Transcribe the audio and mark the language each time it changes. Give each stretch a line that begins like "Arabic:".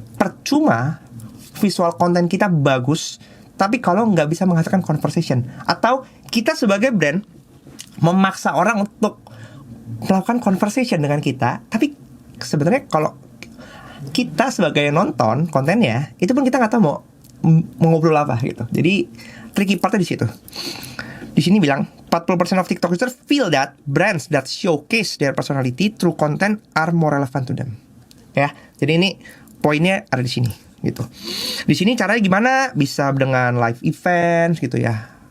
Indonesian: Percuma visual konten kita bagus, tapi kalau nggak bisa menghasilkan conversation, atau kita sebagai brand memaksa orang untuk melakukan conversation dengan kita, tapi sebenarnya kalau kita sebagai nonton kontennya, itu pun kita nggak tahu mau ngobrol apa gitu. Jadi tricky partnya di situ. Di sini bilang
English: 40% of TikTok users feel that brands that showcase their personality through content are more relevant to them.
Indonesian: Ya, jadi ini poinnya ada di sini gitu. Di sini caranya gimana? Bisa dengan live events gitu ya.